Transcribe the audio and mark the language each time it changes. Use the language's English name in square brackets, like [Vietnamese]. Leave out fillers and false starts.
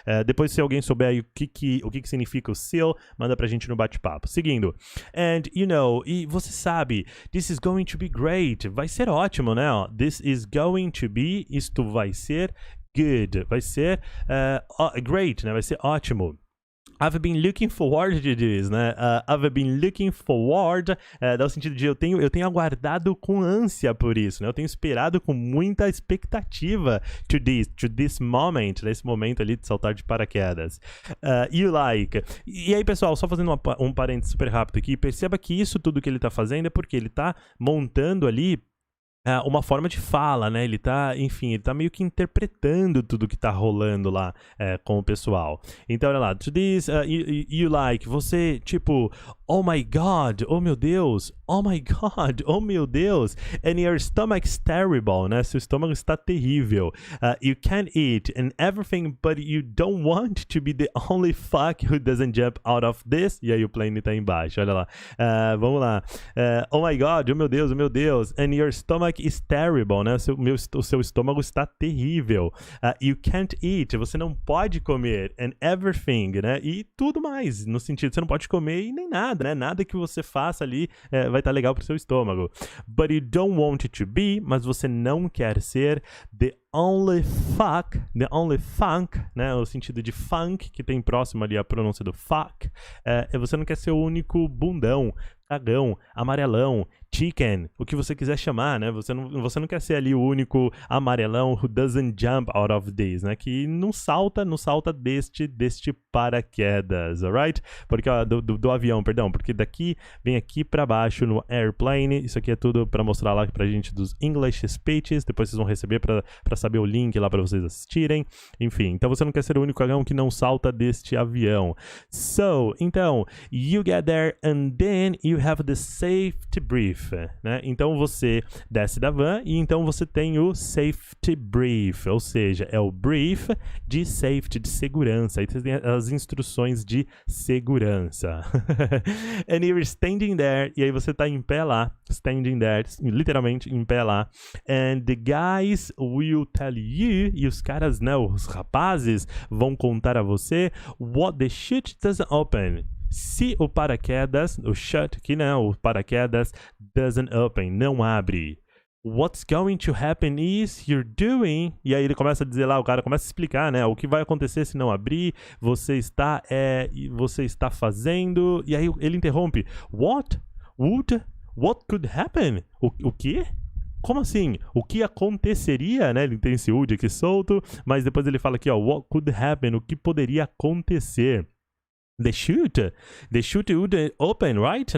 [Portuguese] Depois, se alguém souber aí o que significa o SEAL, manda pra gente no bate-papo. Seguindo, [English] and you know, [Portuguese] e você sabe, [English] this is going to be great, [Portuguese] vai ser ótimo, né, [English] this is going to be, [Portuguese] isto vai ser good, vai ser great, né? Vai ser ótimo. [English] I've been looking forward to this, [Portuguese] né? I've been looking forward, dá o sentido de eu tenho aguardado com ânsia por isso, né? Eu tenho esperado com muita expectativa [English] to this moment, [Portuguese] nesse momento ali de saltar de paraquedas. [English] You like. [Portuguese] E aí, pessoal, só fazendo um parênteses super rápido aqui, perceba que isso tudo que ele tá fazendo é porque ele tá montando ali uma forma de fala, né? Ele tá, enfim, ele tá meio que interpretando tudo que tá rolando lá com o pessoal. Então, olha lá, [English] to this, you like, [Portuguese] você, tipo, [English] oh my God, [Portuguese] oh meu Deus, [English] oh my God, oh meu Deus, and your stomach's terrible, né? [Portuguese] Seu estômago está terrível. [English] You can't eat and everything, but you don't want to be the only fuck who doesn't jump out of this. [Portuguese] E aí o plane tá embaixo, olha lá. Vamos lá. [English] Oh my God, [Portuguese] oh meu Deus, [English] and your stomach is terrible, [Portuguese] né? O seu estômago está terrível. [English] You can't eat, [Portuguese] você não pode comer, [English] and everything, [Portuguese] né? E tudo mais, no sentido, você não pode comer e nem nada, né? Nada que você faça ali vai estar legal pro seu estômago. [English] But you don't want it to be, [Portuguese] mas você não quer ser [English] the only funk, né? [Portuguese] O sentido de funk, que tem próximo ali a pronúncia do fuck. Você não quer ser o único bundão, cagão, amarelão, chicken, o que você quiser chamar, né? Você não quer ser ali o único amarelão [English] who doesn't jump out of this, [Portuguese] né? Que não salta deste paraquedas, alright? Porque do avião, perdão, porque daqui vem aqui pra baixo no airplane. Isso aqui é tudo pra mostrar lá pra gente dos English speeches. Depois vocês vão receber pra saber o link lá pra vocês assistirem. Enfim, então você não quer ser o único cagão que não salta deste avião. [English] So, [Portuguese] então, [English] you get there and then you have the safety brief, né? [Portuguese] Então você desce da van e então você tem o safety brief, ou seja, é o brief de safety, de segurança. Aí você tem as instruções de segurança. [English] And you're standing there, [Portuguese] e aí você tá em pé lá, [English] standing there, [Portuguese] literalmente em pé lá. [English] And the guys will tell you, [Portuguese] e os caras, né, os rapazes vão contar a você [English] what the chute doesn't open. [Portuguese] Se o paraquedas, o chute aqui, né, o paraquedas [English] doesn't open, [Portuguese] não abre. [English] What's going to happen is you're doing... [Portuguese] E aí ele começa a dizer lá, o cara começa a explicar, né, o que vai acontecer se não abrir, você está fazendo... E aí ele interrompe. [English] What could happen? [Portuguese] O quê? Como assim? O que aconteceria, né? Ele tem esse would aqui solto, mas depois ele fala aqui, ó, [English] what could happen? [Portuguese] O que poderia acontecer? [English] The chute would open, right?